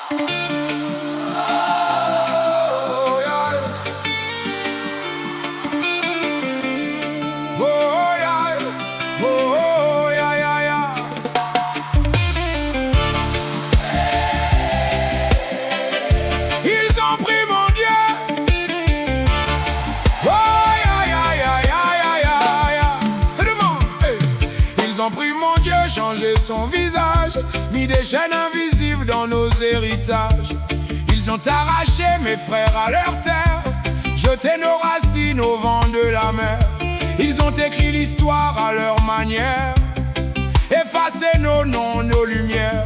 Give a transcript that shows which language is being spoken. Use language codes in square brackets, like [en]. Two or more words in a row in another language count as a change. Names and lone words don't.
[en] Oh, yeah. Oh, yeah. Oh, yeah, yeah, yeah. [fr] Ils ont pris mon Dieu. [en] Oh, yeah, yeah, yeah, yeah, yeah, yeah. [fr] Demande, hey. Ils ont pris mon Dieu, changé son visage, mis des chaînes invisibles dans nos héritages. Ils ont arraché mes frères à leur terre, jeté nos racines au vent de la mer. Ils ont écrit l'histoire à leur manière, effacé nos noms, nos lumières.